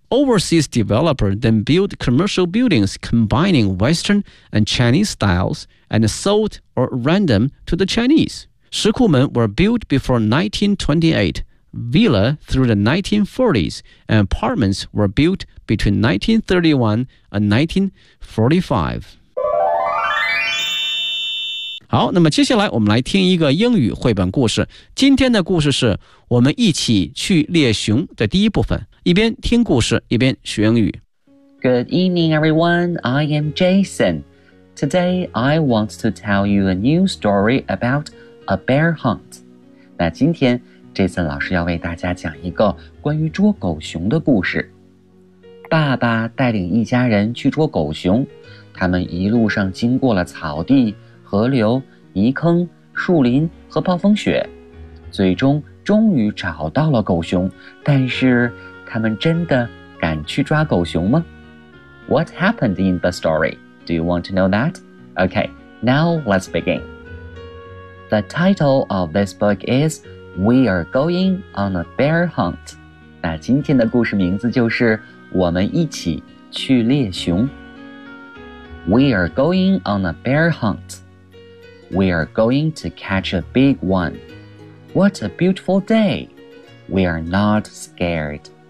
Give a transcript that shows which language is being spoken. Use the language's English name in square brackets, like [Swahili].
[English] Overseas developers then built commercial buildings combining Western and Chinese styles,and sold or rent them to the Chinese. Shikumen were built before 1928, villa through the 1940s, and apartments were built between 1931 and 1945. [Chinese] 好，那么接下来我们来听一个英语绘本故事。今天的故事是我们一起去猎熊的第一部分，一边听故事，一边学英语。 [English] Good evening, everyone. I am Jason. Today, I want to tell you a new story about a bear hunt. [Chinese] 那今天 Jason 老师要为大家讲一个关于捉狗熊的故事。爸爸带领一家人去捉狗熊，他们一路上经过了草地、河流、泥坑、树林和暴风雪，最终终于找到了狗熊。但是，他们真的敢去抓狗熊吗？ [English] What happened in the story? Do you want to know that? Okay, now let's begin. The title of this book is We Are Going on a Bear Hunt. [Chinese] 那今天的故事名字就是我们一起去猎熊。 [English] We are going on a bear hunt. We are going to catch a big one. What a beautiful day. We are not scared.